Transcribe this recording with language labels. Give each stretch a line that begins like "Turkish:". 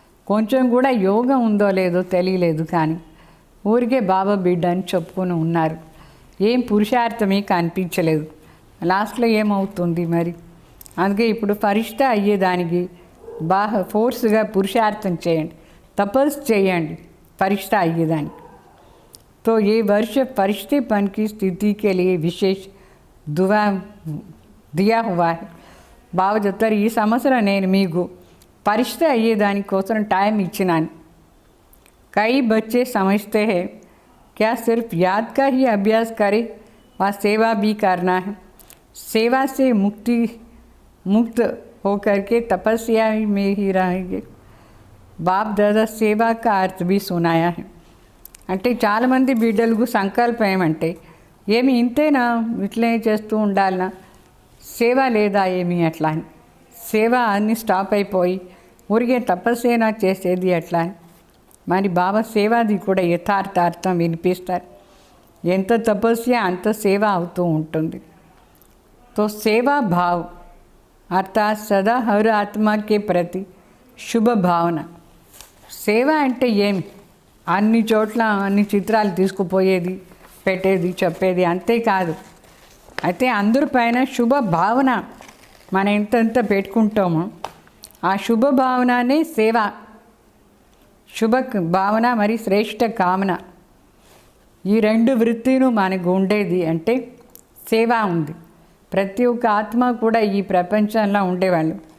Telugu: కొంచెం కూడా యోగం ఉందో లేదో తెలియలేదు, కానీ ఊరికే బాబా బిడ్డ అని చెప్పుకొని ఉన్నారు. ఏం పురుషార్థమే కనిపించలేదు. లాస్ట్లో ఏమవుతుంది మరి? అందుకే ఇప్పుడు ఫరిష్తా అయ్యేదానికి బాగా ఫోర్స్గా పురుషార్థం చేయండి, తపస్సు చేయండి फरिश्ता आइएदानी.
Hindi: तो ये वर्ष फरिश्तेपन की स्थिति के लिए विशेष दुआ दिया हुआ है.
Telugu: బావ చెప్తారు, ఈ సంవత్సరం నేను మీకు ఫరిష్తా అయ్యేదాని కోసం టైం ఇచ్చినాను.
Hindi: कई बच्चे समझते हैं क्या सिर्फ याद का ही अभ्यास करें व सेवा भी करना है. सेवा से मुक्त होकर के तपस्या में ही रहेंगे. बाप दादा सेवा का अर्थ भी सुनाया है.
Telugu: అంటే చాలామంది బిడ్డలకు సంకల్పం ఏమంటే, ఏమి ఇంతేనా, ఇట్లే చేస్తూ ఉండాలనా, సేవ లేదా ఏమి అట్లా అని. సేవ అన్నీ స్టాప్ అయిపోయి ఊరికే తపస్సేనా చేసేది అట్లా అని. మరి బాబా సేవాది కూడా యథార్థార్థం వినిపిస్తారు. ఎంత తపస్య అంత సేవ అవుతూ ఉంటుంది.
Hindi: तो सेवा भाव अर्थात सदा हर आत्मा के प्रति शुभ भावना.
Telugu: సేవ అంటే ఏమి? అన్ని చోట్ల అన్ని చిత్రాలు తీసుకుపోయేది, పెట్టేది, చెప్పేది అంతేకాదు. అయితే అందరిపైన శుభ భావన మనం ఎంతెంత పెట్టుకుంటామో ఆ శుభ భావననే సేవ. శుభ భావన మరి శ్రేష్ఠ కామన, ఈ రెండు వృత్తిను మనకు ఉండేది అంటే సేవ ఉంది. ప్రతి ఒక్క ఆత్మ కూడా ఈ ప్రపంచంలో ఉండేవాళ్ళు